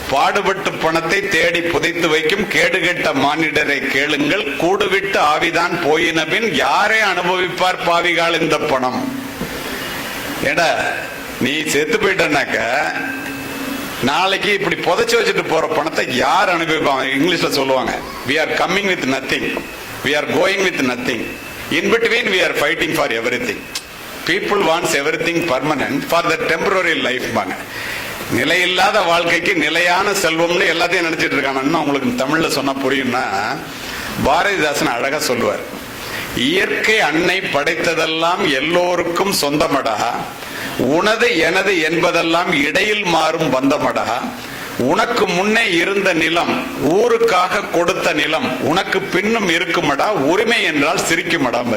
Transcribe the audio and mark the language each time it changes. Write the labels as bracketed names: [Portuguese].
[Tamil] பாடுபட்டு பணத்தை தேடி புதைத்து வைக்கும் கேடுகெட்ட மானிடரை கேளுங்கள், கூடுவிட்டு ஆவிதான் போயினபின் யாரே அனுபவிப்பார் பாவிகால் இந்த பணம். ஏடா நீ செத்து போயிட்டனாக்க நாளைக்கு இப்படி புதைச்சு வச்சுட்டு போற பணத்தை யார் அனுபவிப்பாங்க? இங்கிலீஷ்ல சொல்லுவாங்க, [English] we are coming with nothing, we are going with nothing. In between we are fighting for everything. People wants everything permanent for the temporary life. [Tamil] பாங்க, நிலையில்லாத வாழ்க்கைக்கு நிலையான செல்வம்னு எல்லாத்தையும் நினைச்சிட்டு இருக்கானு உங்களுக்கு தமிழ்ல சொன்னா புரியும்னா, பாரதிதாசன் அழகா சொல்லுவார், இயற்கை அன்னை படைத்ததெல்லாம் எல்லோருக்கும் சொந்தமடா, உனது எனது என்பதெல்லாம் இடையில் மாறும் பந்தமடா, உனக்கு முன்னே இருந்த நிலம் ஊருக்காக கொடுத்த நிலம் உனக்கு பின்னும் இருக்குமடா, உரிமை என்றால் சிரிக்குமடா.